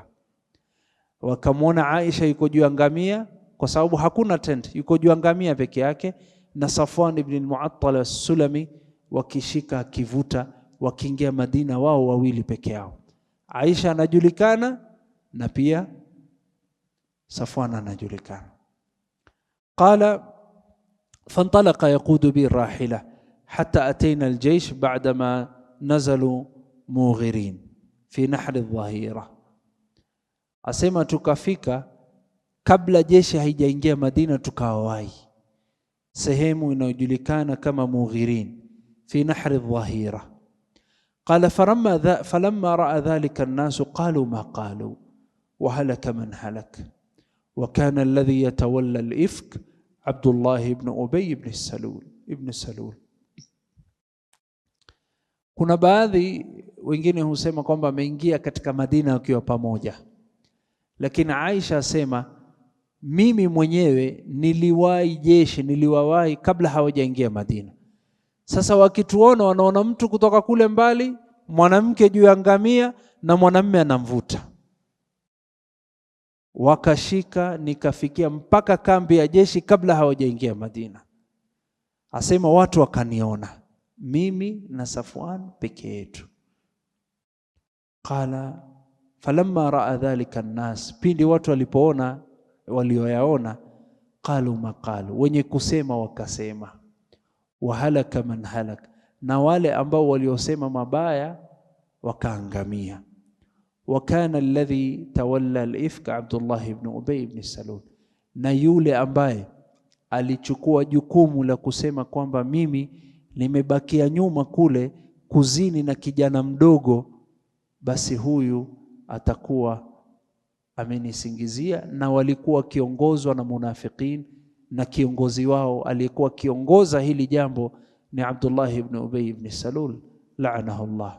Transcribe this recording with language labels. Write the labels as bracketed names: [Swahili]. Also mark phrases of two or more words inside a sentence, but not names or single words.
[Swahili] Wakamwona Aisha yuko juu ya ngamia kwa sababu hakuna tent, yuko juu ya ngamia peke yake, na Safwan ibn al-Mu'attal as-Sulami wakishika kivuta, wakiingia Madina wao wawili peke yao. Aisha anajulikana na pia Safwan anajulikana. [Arabic] قال فانطلق يقود بي الراحلة حتى أتينا الجيش بعدما نزلوا موغرين في نحر الظهيرة. [Swahili] Asema tukafika kabla jeshi haijaingia Madina, tukawahi sehemu inayojulikana kama Mughirin fi nahr adh-dhahira. [Arabic] قال فلما رأى ذلك الناس قالوا ما قالوا وهلك من هلك وكان الذي يتولى الإفك عبد الله بن أبي بن سلول. [Swahili] Kuna baadhi wengine husema kwamba ameingia katika Madina wakiwa pamoja, lakini Aisha asema mimi mwenyewe niliwahi jeshi, niliwawahi kabla hawajaingia Madina. Sasa wakituona wanaona mtu kutoka kule mbali, mwanamke juu ya ngamia na mwanamume anamvuta. Wakashika, nikafikia mpaka kambi ya jeshi kabla hawajaingia Madina. Asema watu wakaniona mimi na Safwan peke yetu. [Arabic] قال فلما رأى ذلك الناس, [Swahili] pindi watu walipoona walioyaona, [Arabic] قالوا ما قالوا, [Swahili] wenye kusema wakasema, [Arabic] وهلك من هلك, [Swahili] na wale ambao waliosema mabaya wakaangamia. [Arabic] وكان الذي تولى الإفك عبد الله بن أبي بن سلول, [Swahili] na yule ambaye alichukua jukumu la kusema kwamba mimi nimebakia nyuma kule kuzini na kijana mdogo, basi huyu atakuwa amenisingizia. Na walikuwa kiongozwa na munafiqin, na kiongozi wao aliyekuwa kiongoza hili jambo ni Abdullah ibn Ubay ibn Salul [Arabic] لعنه الله.